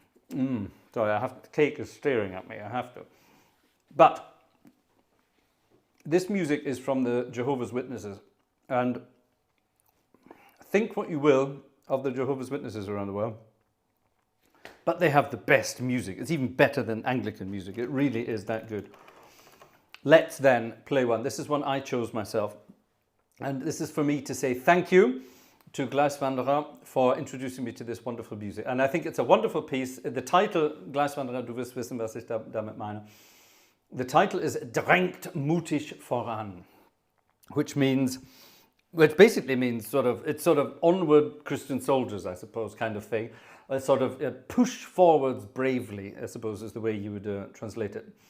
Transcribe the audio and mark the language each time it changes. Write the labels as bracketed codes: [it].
[en] Sorry, the cake is staring at me. I have to. But this music is from the Jehovah's Witnesses, and think what you will of the Jehovah's Witnesses around the world, but they have the best music. It's even better than Anglican music. It really is that good. Let's then play one. This is one I chose myself. And this is for me to say thank you to Gleiswanderer for introducing me to this wonderful music. And I think it's a wonderful piece. The title, [de] Gleiswanderer, du wirst wissen, was ich damit meine. [en] The title is [de] Drängt mutig voran, [en] which basically means it's sort of onward Christian soldiers, I suppose, kind of thing. A sort of push forwards bravely, I suppose, is the way you would translate it.